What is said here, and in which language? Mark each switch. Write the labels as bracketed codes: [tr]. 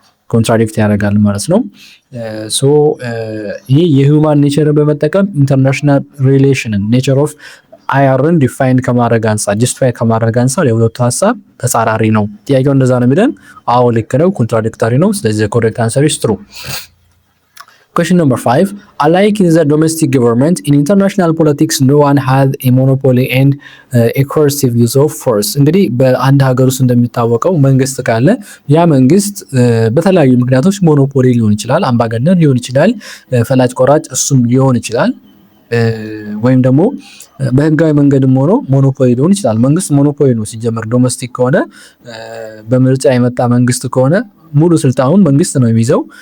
[am] ኮንትራዲክት ያደርጋል ማለት ነው። ሶ ይህ የሂውማን ኔቸርን በመጠቀም ኢንተርናሽናል ሪሌሽንን ኔቸር ኦፍ አይአርን ዲፋይን ከማድረግ አንጻር ጀስቲፋይ ከማድረግ አንጻር የሁለቱ ሀሳብ ተጻራሪ ነው። ጥያቄው እንደዛ ነው የሚለን? አዎ ልክ ነው፣ ኮንትራዲክተሪ ነው። ስለዚህ [en] ኮሬክት አንሰር ኢዝ ትሩ። Question number 5. Unlike in the domestic government, in international politics, no one has a monopoly and a coercive use of force. [am] እንግዲህ በአንድ ሀገር ውስጥ እንደሚታወቀው መንግስት ካለ ያ መንግስት በተለያዩ ምክንያቶች ሞኖፖሊ ሊሆን ይችላል፣ አምባገነን ሊሆን ይችላል፣ ፈላጭ ቆራጭ እሱም ሊሆን ይችላል፣ ወይም ደግሞ በህጋዊ መንገድም ሆኖ ሞኖፖሊ ሊሆን ይችላል። መንግስት ሞኖፖሊ ነው ሲጀመር። ዶሜስቲክ ከሆነ በምርጫ የመጣ መንግስት ከሆነ ሙሉ ስልጣኑን መንግስት ነው የሚይዘው።